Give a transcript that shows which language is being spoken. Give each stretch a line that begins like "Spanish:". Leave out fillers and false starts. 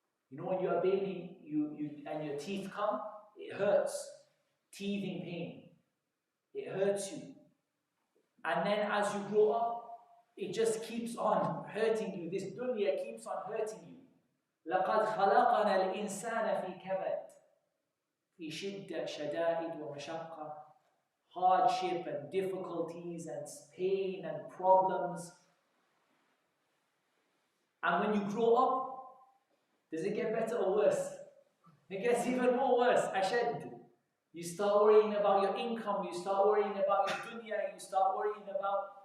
English: When you're a baby, and your teeth come, it hurts. Teething pain. It hurts you. And then as you grow up, it just keeps on hurting you. This dunya keeps on hurting you.
Arabic: لَقَدْ خَلَقَنَا الْإِنسَانَ فِي كَبَدٍ في شدة شدائد ومشقة.
English: Hardship and difficulties and pain and problems. And when you grow up, does it get better or worse? It gets even more worse. Ashad. You start worrying about your income, you start worrying about your dunya, you start worrying about...